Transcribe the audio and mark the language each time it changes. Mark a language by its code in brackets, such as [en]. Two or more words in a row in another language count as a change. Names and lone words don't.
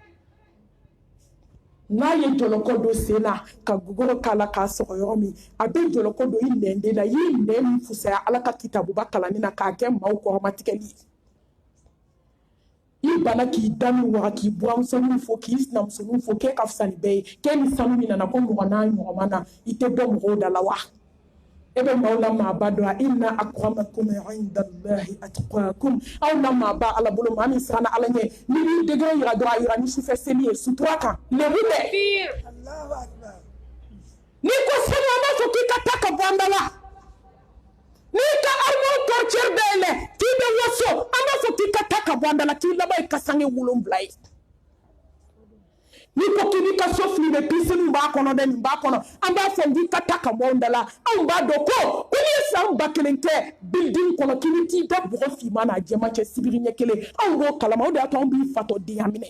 [bm] n'a ye jɔlɔkɔ don sen na ka gogoro k'a la k'a sɔgɔ yɔrɔ min a bɛ jɔlɔkɔ don i nɛnden na i ye nɛn min fusaya ala ka kitabuba kalanni na k'a kɛ maaw kɔrɔmatigɛli i bana k'i da min waga k'i buramusoninw fo k'i sinamusoninw fo k'e ka fisa ni bɛɛ ye k'e ni sanu min nana ko mɔgɔ n'a ɲɔgɔnma na i tɛ bɔ mɔgɔw da la wa e bɛ maaw la maaba dɔn a [ar] إن أكرمكم عند الله أتقاكم [bm] aw la maaba ala bolo maa min siranna ala ɲɛ ni b'i degere yira dɔrɔn a yira ni sufɛ seli ye sutura kan lebu tɛ n'i ko seli an b'a fɔ k'i ka taa ka bɔ an da la n'i ka [fr] armoire portière [bm] dayɛlɛ k'i bɛ waso an b'a fɔ k'i ka taa ka bɔ an da la k'i laban ye kasange 7 ye n'i ko k'i b'i ka so fili bɛ piscine b'a kɔnɔ dɛ nin b'a kɔnɔ an b'a fɔ k'i ka taa ka bɔ an da la anw b'a dɔn ko n'i ye san 1000 kɛ building kɔnɔ k'i bɛ t'i da bɔgɔ finman n'a jɛman cɛ sibiri ɲɛ kelen anw b'o kalama o de y'a to anw b'i fatɔ denya minɛ